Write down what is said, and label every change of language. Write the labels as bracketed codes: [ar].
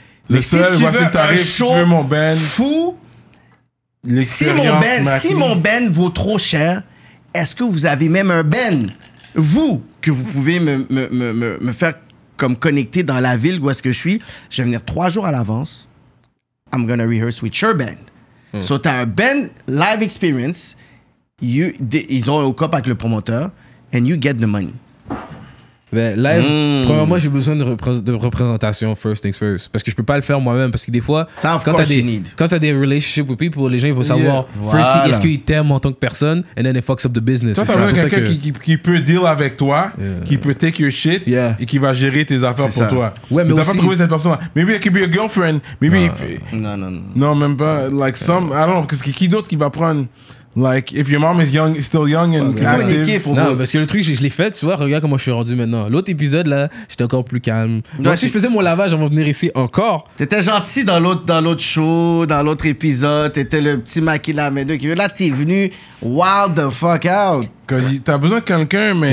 [fr] Le seul, voici le tarif, si tu veux mon band. Fou, si l'expérience mon ben vaut trop cher, est-ce que vous avez même un ben, vous, que vous pouvez me faire comme connecter dans la ville où est-ce que je suis? Je vais venir 3 jours à l'avance. [en] I'm gonna rehearse with your band. [fr] So, t'as un band live experience. Ils ont un cop avec le promoteur. [en] And you get the money. [fr] Ben, live, premièrement, j'ai besoin de représentation, [en] first things first. [fr] Parce que je peux pas le faire moi-même. Parce que des fois, quand t'as des [en] relationships with people, [fr] les gens ils vont savoir, first, est-ce qu'ils t'aiment en tant que personne, [en] and then it fucks up the business. [fr] Toi, t'as besoin de quelqu'un qui peut deal avec toi, qui peut [en] take your shit, [fr] et qui va gérer tes affaires pour toi. Ouais, mais t'as aussi... pas trouvé cette personne-là. [en] Maybe it could be a girlfriend. Maybe [fr] Non. Non, même pas. [en] Like some, I don't know. [fr] Parce que qui d'autre qui va prendre... [en] Like, if your mom is young, still young and active. [fr] Non, parce que le truc, je l'ai fait, tu vois, regarde comment je suis rendu maintenant. L'autre épisode, là, j'étais encore plus calme. Donc, si je faisais mon lavage avant de venir ici encore... T'étais gentil dans l'autre show, dans l'autre épisode. T'étais le petit Maki Lamedo qui veut. Là, t'es venu [en] wild the fuck out. [fr] T'as besoin de quelqu'un, mais